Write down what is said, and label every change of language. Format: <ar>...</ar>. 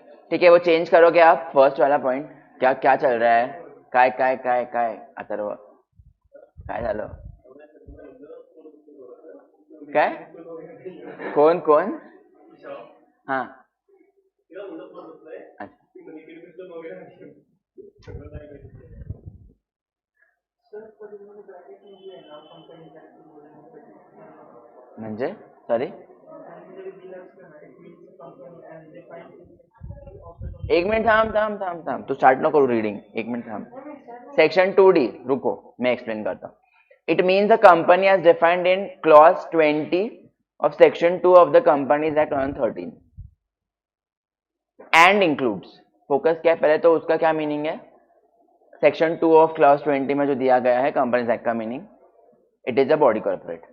<hi>ठीक है, वो चेंज करोगे आप फर्स्ट वाला पॉइंट, क्या क्या चल रहा है,</hi> <mr>काय काय काय काय अथर्व काय झालं, काय कोण कोण,</mr> <hi>हाँ अच्छा सर पर इन्होंने ब्रैकेट में दिया है ना कंपनी का बोलने</hi> <mr>म्हणजे सॉरी एक मिनिट थांब थांब थांब थांब, तू स्टार्ट नको करू रीडिंग, एक मिनिट थांब.</mr> <hi>सेक्शन 2D रुको, मैं एक्सप्लेन करता हूँ.</hi> <en>it means a company as defined in clause 20 of section 2 of the Companies Act 2013 and includes,</en> <hi>focus क्या है पहले तो उसका क्या मीनिंग है, सेक्शन 2 ऑफ क्लॉज 20 में जो दिया गया है कंपनीज एक्ट का meaning, it is a body corporate.</hi>